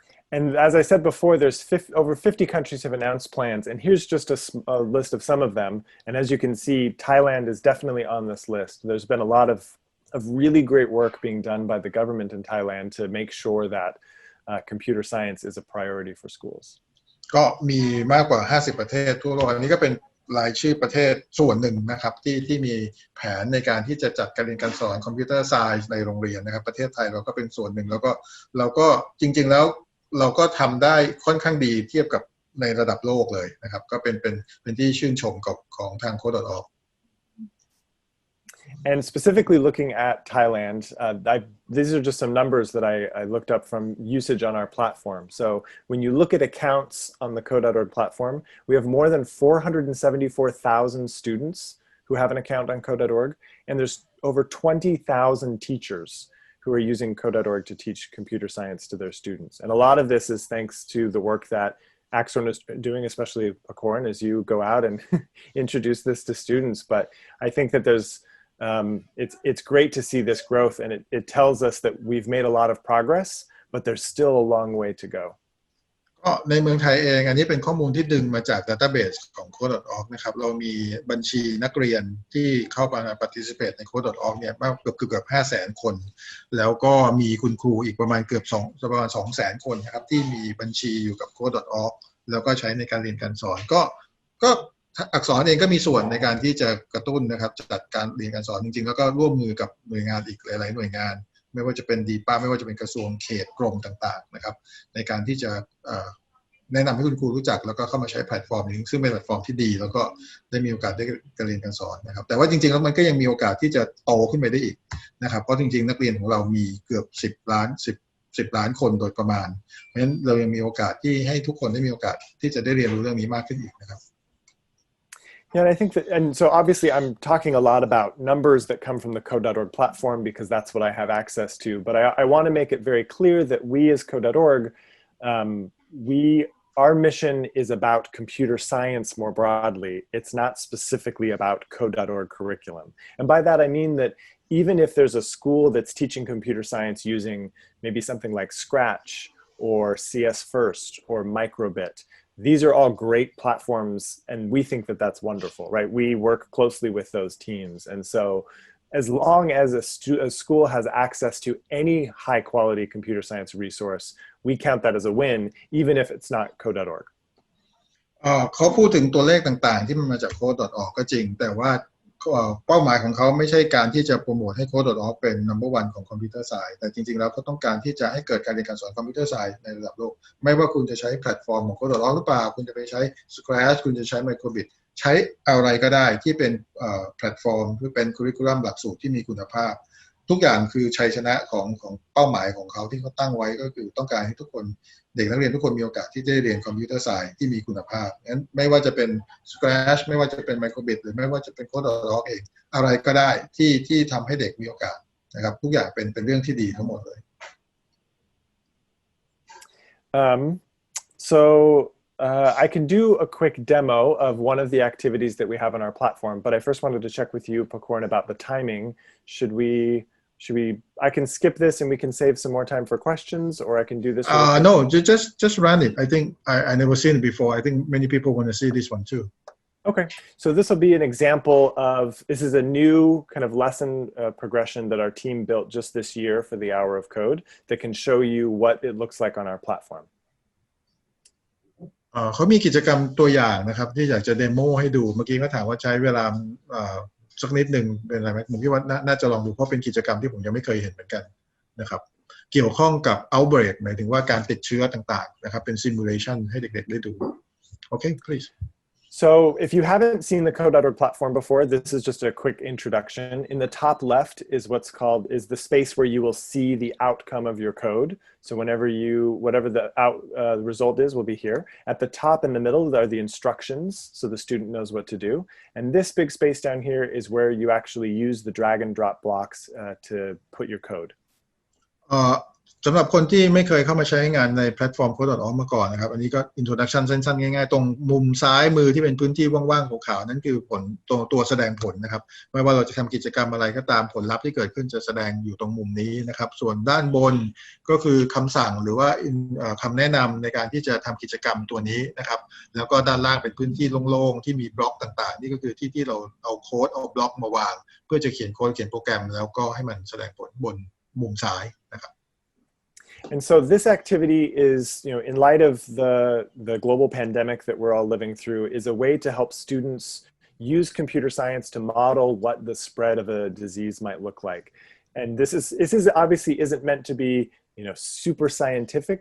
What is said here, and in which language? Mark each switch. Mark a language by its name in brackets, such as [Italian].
[English] And as I said before, there's over 50 countries have announced plans, and here's just a list of some of them. And as you can see, Thailand is definitely on this list. There's been a lot of really great work being done by the government in Thailand to make sure that computer science is a priority for schools. [Thai] ก็มีมากกว่า50ประเทศทั่วโลกอันนี้ก็เป็นรายชื่อประเทศส่วนหนึ่งนะครับที่มีแผนในการที่จะจัดการเรียนการสอนคอมพิวเตอร์ไซน์ในโรงเรียนนะครับประเทศไทยเราก็เป็นส่วนหนึ่งแล้วก็เราก็จริงๆแล้วเราก็ทำได้ค่อนข้างดีเทียบกับในระดับโลกเลยนะครับก็เป็นที่ชื่นชมของทาง code.org [English] And specifically looking at Thailand, these are just some numbers that I looked up from usage on our platform. So when you look at accounts on the code.org platform, we have more than 474,000 students who have an account on code.org, and there's over 20,000 teachers who are using code.org to teach computer science to their students. And a lot of this is thanks to the work that Axorn is doing, especially Acorn, as you go out and introduce this to students. But I think that there's it's great to see this growth, and it tells us that we've made a lot of progress, but there's still a long way to go. [Thai] ก็ในเมืองไทยเองอันนี้เป็นข้อมูลที่ดึงมาจาก database ของ code.org นะครับเรามีบัญชีนักเรียนที่เข้ามา participate ใน code.org เนี่ยมากเกือบ 500,000 คนแล้วก็มีคุณครูอีกประมาณประมาณ 200,000 คนนะครับที่มีบัญชีอยู่กับ code.org แล้วก็ใช้ในการเรียนการสอนก็อักษรเองก็มีส่วนในการที่จะกระตุ้นนะครับจัดการเรียนการสอนจริงๆแล้วก็ร่วมมือกับหน่วยงานอีกหลายๆหน่วยงานไม่ว่าจะเป็นดีป้าไม่ว่าจะเป็นกระทรวงเขตกรมต่างๆนะครับในการที่จะ แนะนำให้คุณครูรู้จักแล้วก็เข้ามาใช้แพลตฟอร์มนี้ซึ่งเป็นแพลตฟอร์มที่ดีแล้วก็ได้มีโอกาสได้การเรียนการสอนนะครับแต่ว่าจริงๆแล้วมันก็ยังมีโอกาสที่จะโตขึ้นไปได้อีกนะครับเพราะจริงๆนักเรียนของเรามีเกือบ10 ล้านคนโดยประมาณเพราะฉะนั้นเรายังมีโอกาสที่ให้ทุกคนได้มีโอกาสที่จะได้เรียนรู้เรื่องนี้มากขึ้นอีกนะครับ [English] Yeah, and I think that, and so obviously I'm talking a lot about numbers that come from the code.org platform because that's what I have access to. But I want to make it very clear that we as code.org, our mission is about computer science more broadly. It's not specifically about code.org curriculum. And by that, I mean that even if there's a school that's teaching computer science using maybe something like Scratch or CS First or Microbit, these are all great platforms, and we think that that's wonderful, right? We work closely with those teams. And so as long as a school has access to any high-quality computer science resource, we count that as a win, even if it's not code.org. [Thai] เขาพูดถึงตัวเลขต่างๆที่มันมาจาก code.org ก็จริงแต่ว่าเป้าหมายของเขาไม่ใช่การที่จะโปรโมทให้ code.org เป็น number one ของคอมพิวเตอร์ไซน์แต่จริงๆแล้วเขาต้องการที่จะให้เกิดการเรียนการสอนคอมพิวเตอร์ไซน์ในระดับโลกไม่ว่าคุณจะใช้แพลตฟอร์มของ code.org หรือเปล่าคุณจะไปใช้ Scratch คุณจะใช้ Microbit ใช้อะไรก็ได้ที่เป็นแพลตฟอร์มที่เป็น curriculum หลักสูตรที่มีคุณภาพ ทุกอย่างคือชัยชนะของเป้าหมายของเขาที่เขาตั้งไว้ก็คือต้องการให้ทุกคนเด็กนักเรียนทุกคนมีโอกาสที่จะได้เรียนคอมพิวเตอร์ไซน์ที่มีคุณภาพงั้นไม่ว่าจะเป็น Scratch ไม่ว่าจะเป็น Microbit หรือไม่ว่าจะเป็น Code.org เองอะไรก็ได้ที่ทำให้เด็กมีโอกาสนะครับทุกอย่างเป็นเรื่องที่ดีทั้งหมดเลย [English] So I can do a quick demo of one of the activities that we have on our platform, but I first wanted to check with you, Pakorn, about the timing. Should we, I can skip this and we can save some more time for questions, or I can do this. No, just run it. I think I never seen it before. I think many people want to see this one too. Okay, so this will be an example of, this is a new kind of lesson progression that our team built just this year for the Hour of Code that can show you what it looks like on our platform. [Thai] เขามีกิจกรรมตัวอย่างนะครับที่อยากจะเดโมให้ดูเมื่อกี้เขาถามว่าใช้เวลาสักนิดหนึ่งเป็นอะไรไหมผมคิดว่าน่าจะลองดูเพราะเป็นกิจกรรมที่ผมยังไม่เคยเห็นเหมือนกันนะครับเกี่ยวข้องกับ outbreak หมายถึงว่าการติดเชื้อต่างๆนะครับเป็น simulation ให้เด็กๆได้ดูโอเค please [English] So if you haven't seen the Code.org platform before, this is just a quick introduction. In the top left is is the space where you will see the outcome of your code. So whatever the result is will be here. At the top in the middle are the instructions, so the student knows what to do. And this big space down here is where you actually use the drag and drop blocks to put your code. [Thai] สำหรับคนที่ไม่เคยเข้ามาใช้งานในแพลตฟอร์ม Code.org มาก่อนนะครับอันนี้ก็ introduction สั้นๆง่ายๆตรงมุมซ้ายมือที่เป็นพื้นที่ว่างๆขาวๆนั่นคือผลตัวแสดงผลนะครับไม่ว่าเราจะทำกิจกรรมอะไรก็ตามผลลัพธ์ที่เกิดขึ้นจะแสดงอยู่ตรงมุมนี้นะครับส่วนด้านบนก็คือคำสั่งหรือว่าคำแนะนำในการที่จะทำกิจกรรมตัวนี้นะครับแล้วก็ด้านล่างเป็นพื้นที่โล่งๆที่มีบล็อกต่างๆนี่ก็คือที่เราเอาโค้ดเอาบล็อกมาวางเพื่อจะเขียนโค้ดเขียนโปรแกรมแล้วก็ให้มันแสดงผลบนมุมซ้ายนะครับ [English] And so this activity is, in light of the global pandemic that we're all living through, is a way to help students use computer science to model what the spread of a disease might look like. And this is obviously isn't meant to be, super scientific.